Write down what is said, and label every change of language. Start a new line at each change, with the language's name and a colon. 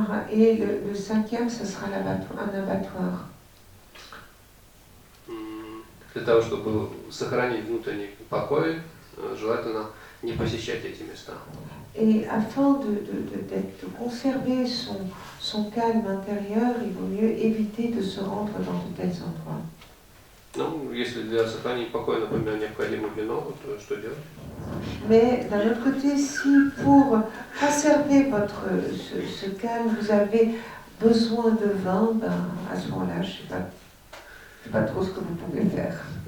French: Et le 5e, ce sera un abattoir.
Russian: Для того, чтобы сохранить внутренний покой, желательно не посещать эти места.
French: Et afin de conserver son calme intérieur, il vaut mieux éviter de se rendre dans de tels endroits.
Russian: Ну, если для сохранения покоя, например, необходимо вино, то что делать?
French: Mais d'un autre côté, si pour conserver ce calme, vous avez besoin de vin, ben, à ce moment-là, je ne sais pas trop ce que vous pouvez faire.